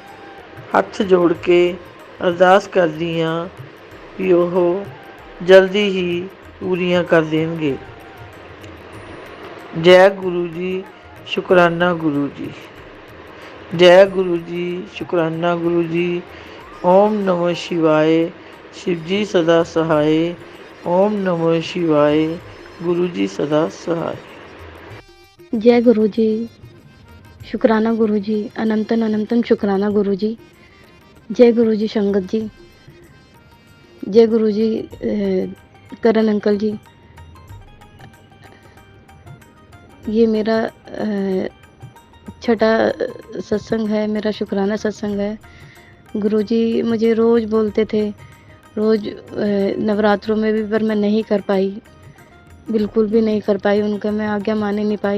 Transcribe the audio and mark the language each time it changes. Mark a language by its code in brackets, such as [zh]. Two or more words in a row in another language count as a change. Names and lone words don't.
[pa] ਹੱਥ ਜੋੜ ਕੇ ਅਰਦਾਸ ਕਰਦੀ ਹਾਂ ਕਿ ਉਹ ਜਲਦੀ ਹੀ ਪੂਰੀਆਂ ਕਰ ਦੇਣਗੇ। ਜੈ ਗੁਰੂ ਜੀ, ਸ਼ੁਕਰਾਨਾ ਗੁਰੂ ਜੀ। ਜੈ ਗੁਰੂ ਜੀ, ਸ਼ੁਕਰਾਨਾ ਗੁਰੂ ਜੀ। [hi] ओम नमः शिवाय, शिव जी सदा सहाय। ओम नमः शिवाय, गुरु जी सदा सहाय। जय गुरु जी, शुक्राना गुरु जी। अनंतन अनंतन शुक्राना गुरु जी। जय गुरु जी संगत जी। जय गुरु जी। करण अंकल जी, ये मेरा छठा सत्संग है, मेरा शुक्राना सत्संग है। गुरुजी मुझे रोज़ बोलते थे, रोज़ नवरात्रों में भी, पर मैं नहीं कर पाई, बिल्कुल भी नहीं कर पाई, उनका मैं आज्ञा मान ही नहीं पाई।